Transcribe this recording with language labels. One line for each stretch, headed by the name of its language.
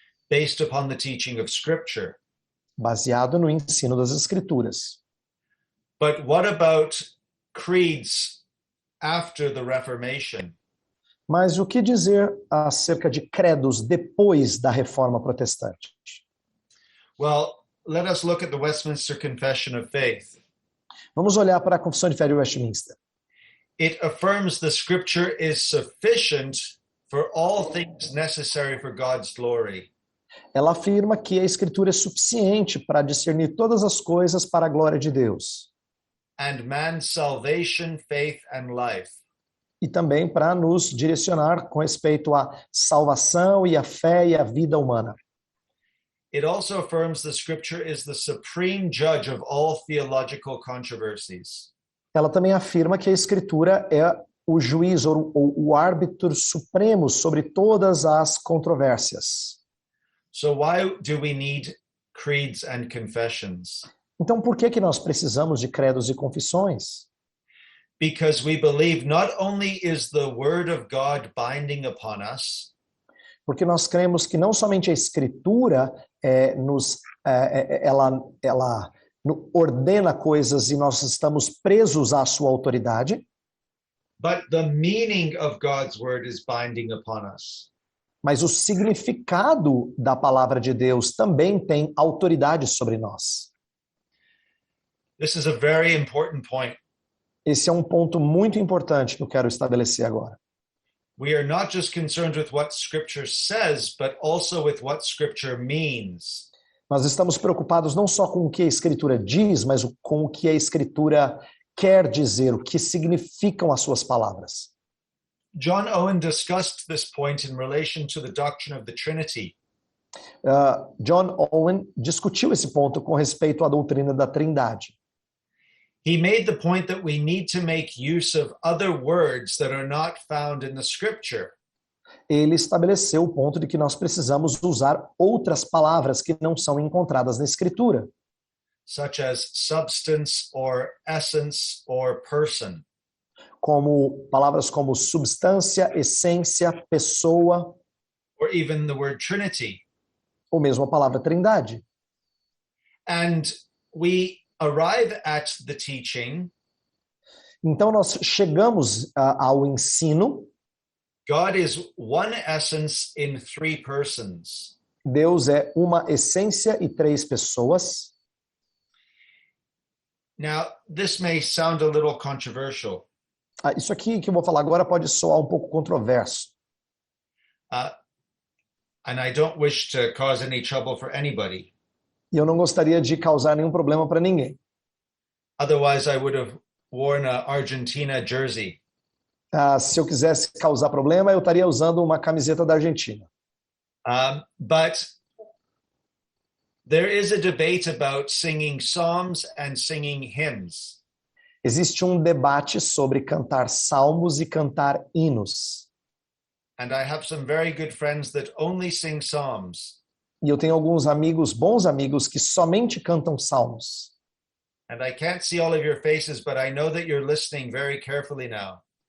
English: based upon the teaching of Scripture.
Portuguese: baseado no ensino das Escrituras.
English: But what about creeds after the Reformation?
Portuguese: Mas o que dizer acerca de credos depois da Reforma Protestante?
English: Well, let us look at the Westminster Confession of Faith.
Portuguese: Vamos olhar para a Confissão de Fé de Westminster.
English: It affirms the Scripture is sufficient for all things necessary for God's glory.
Portuguese: Ela afirma que a Escritura é suficiente para discernir todas as coisas para a glória de Deus.
English: And man's salvation, faith, and life.
Portuguese: E também para nos direcionar com respeito à salvação e à fé e à vida humana.
English: It also affirms the Scripture is the supreme judge of all theological controversies.
Portuguese: Ela também afirma que a Escritura é o juiz ou o árbitro supremo sobre todas as controvérsias.
English: So why do we need creeds and confessions?
Portuguese: Então, por que nós precisamos de credos e confissões?
English: Because we believe not only is the Word of God binding upon us,
Portuguese: Porque nós cremos que não somente a Escritura ela ordena coisas e nós estamos presos à sua autoridade,
English: but the meaning of God's Word is binding upon us.
Portuguese: mas o significado da palavra de Deus também tem autoridade sobre nós.
English: This is a very important point.
Portuguese: Esse é um ponto muito importante que eu quero estabelecer agora.
English: We are not just concerned with what Scripture says, but also with what Scripture means.
Portuguese: Nós estamos preocupados não só com o que a Escritura diz, mas com o que a Escritura quer dizer, o que significam as suas palavras.
English: John Owen discussed this point in relation to the doctrine of the Trinity.
Portuguese: John Owen discutiu esse ponto com respeito à doutrina da Trindade.
English: He made the point that we need to make use of other words that are not found in the Scripture.
Portuguese: Ele estabeleceu o ponto de que nós precisamos usar outras palavras que não são encontradas na Escritura,
English: such as substance or essence or person.
Portuguese: como palavras como substância, essência, pessoa,
English: or even the word Trinity.
Portuguese: ou mesmo a palavra Trindade.
English: And we arrive at the teaching.
Portuguese: Então nós chegamos ao ensino.
English: God is one essence in three persons.
Portuguese: Deus é uma essência e três pessoas.
English: Now, this may sound a little controversial.
Portuguese: Isso aqui que eu vou falar agora pode soar um pouco controverso.
English: And I don't wish to cause any trouble for anybody.
Portuguese: E eu não gostaria de causar nenhum problema para ninguém.
English: Otherwise, I would have worn a Argentina jersey.
Portuguese: Se eu quisesse causar problema, eu estaria usando uma camiseta da Argentina.
English: But there is a debate about singing psalms and singing hymns.
Portuguese: Existe um debate sobre cantar salmos e cantar hinos.
English: And I have some very good friends that only sing psalms.
Portuguese: E eu tenho alguns amigos, bons amigos, que somente cantam salmos.
English: And I can't see all of your faces, but I know that you're listening very carefully now.